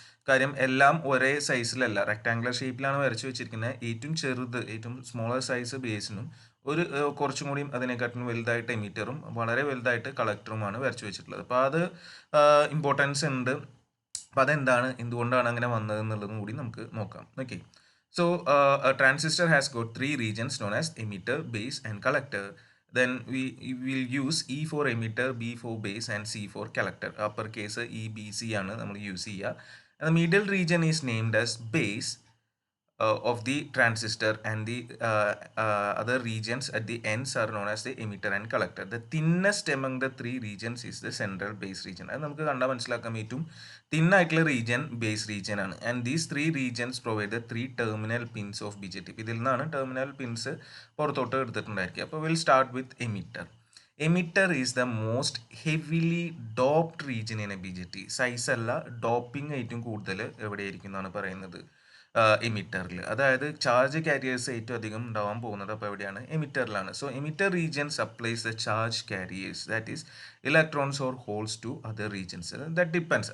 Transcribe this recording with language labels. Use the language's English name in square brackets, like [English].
[Malayalam] കാര്യം എല്ലാം ഒരേ സൈസിലല്ല, റെക്ടാങ്കുലർ ഷേപ്പിലാണ് വരച്ച് വെച്ചിരിക്കുന്നത്. ഏറ്റവും സ്മോളർ സൈസ് ബേസിനും കുറച്ചും കൂടിയും അതിനെക്കാട്ടിലും വലുതായിട്ട് എമിറ്ററും വളരെ വലുതായിട്ട് കളക്ടറുമാണ് വരച്ച് വെച്ചിട്ടുള്ളത്. അപ്പോൾ അത് ഇമ്പോർട്ടൻസ് ഉണ്ട്. അപ്പോൾ എന്തുകൊണ്ടാണ് അങ്ങനെ വന്നത് എന്നുള്ളതും കൂടി നമുക്ക് നോക്കാം. [English] Okay, so a transistor has got 3 regions known as emitter, base and collector. Then we will use E for emitter, B for base and C for collector. [Malayalam] Uppercase EBC ആണ് നമ്മൾ യൂസ് ചെയ്യുക. [English] And the middle region is named as base of the transistor, and the other regions at the ends are known as the emitter and collector. The thinnest among the 3 regions is the central base region. [Malayalam] അത് നമുക്ക് കണ്ടാൽ മനസ്സിലാക്കാൻ ഏറ്റവും thin ആയിട്ടുള്ള region base region ആണ്. [English] And these 3 regions provide the 3 terminal pins of BJT. [Malayalam] ഇതിൽ നിന്നാണ് terminal pins പുറത്തോട്ട് എടുത്തിട്ടുണ്ടായിരിക്കുക. അപ്പോൾ [English] Will start with emitter. Emitter is the most heavily doped region in a BJT. [Malayalam] Size അല്ല, ഡോപ്പിംഗ് ഏറ്റവും കൂടുതൽ എവിടെയായിരിക്കും എന്നാണ് പറയുന്നത്, എമിറ്ററിൽ. അതായത് ചാർജ് കാരിയേഴ്സ് ഏറ്റവും അധികം ഉണ്ടാവാൻ പോകുന്നത് അപ്പോൾ എവിടെയാണ്? എമിറ്ററിലാണ്. [English] So emitter region supplies the charge carriers, that is electrons or holes to other regions. That depends.